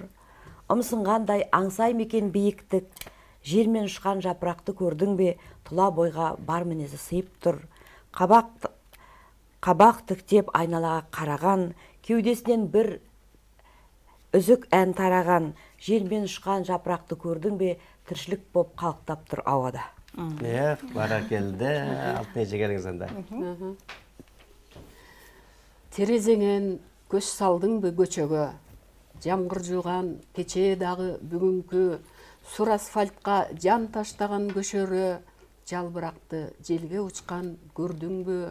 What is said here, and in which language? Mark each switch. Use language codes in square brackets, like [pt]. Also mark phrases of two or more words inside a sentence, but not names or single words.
[kk] Ұмсынғандай аңсай мекен биіктік. Желмен ұшқан жапырақты көрдің бе, тұла бойға бар мінезі сыйып тұр. Қабақ тіктеп айналаға қараған, кеудесінен бір үзік ән тараған. Желмен ұшқан жапырақты көрдің бе, тіршілік боп қалықтап тұр ауада. Баракелді. [ky] Алтын эже келиңиз анда. Терезеңен көз салдың бі көчөгө, жамгыр жууган кечээ дагы бүгүнкү сур асфальтка жан таштаган көшөрө, жалбырақты желге учкан көрдүңбү?